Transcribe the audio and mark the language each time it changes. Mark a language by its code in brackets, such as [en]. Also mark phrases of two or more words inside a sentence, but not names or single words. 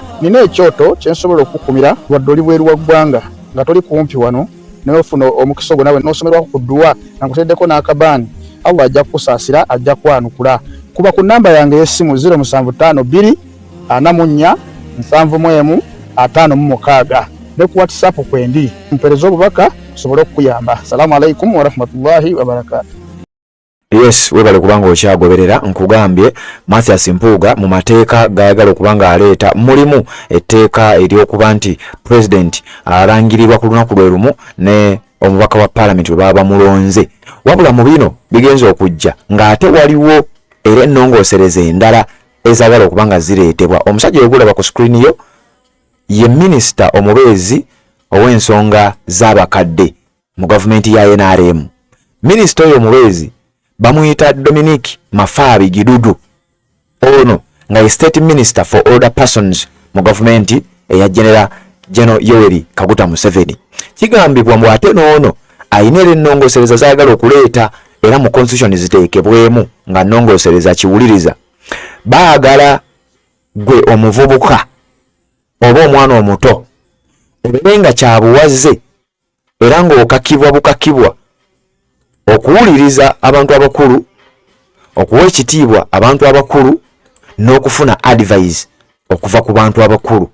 [lg] Nina ekyoto kye nsobola okukumira wadde oli bweru wa ggwanga nga toli kumpi wano n'ofuna omukisa ogwo nawe n'osomerwako ku ddua nga nkuteddeko n'akabaani. Allah ajja kusaasira, ajja kwanukula. Kuba ku namba yange y'essimu 0752 44 71 56 ne ku WhatsApp kwendi mpereza obubaka sobole okuyamba. [ar] السلام عليكم ورحمة الله وبركاته. [lg] Yes, webale kubanga okyagoberera nkugambye Mathias Mpuuga mu mateeka gayagala okubanga aleeta mulimu etteeka ery'okuba nti president alangirirwa ku lunaku lwe lumu ne omubaka wa parliament bwe baba mulonze. wabula mu bino bigenza okujja ng'ate waliwo era ennongoosereza endala ezagala okuba nga zireetebwa. Omusajja wegulaba ku screen yo ye minisita omubeezi ow'ensonga z'abakadde mu gavumenti ya NRM. Minisita oyo omubeezi bamuyita Dominic Mafaabi Gidudu, ono nga ye [en] state minister for older persons [lg] mu gavumenti eya General Yoweri Kaguta Museveni. Kigambibwa mbu ate n'ono ayina ennongoosereza z'ayagala okuleeta era mu constitution ziteekebwemu nga nnongoosereza kiwuliriza. Baagala gwe omuvubuka oba omwana omuto obeere nga kyabuwaze era ng'okakibwa bukakibwa okuwuliriza abantu abakulu, okuwa ekitiibwa abantu abakulu, n'okufuna advice okuva ku bantu abakulu.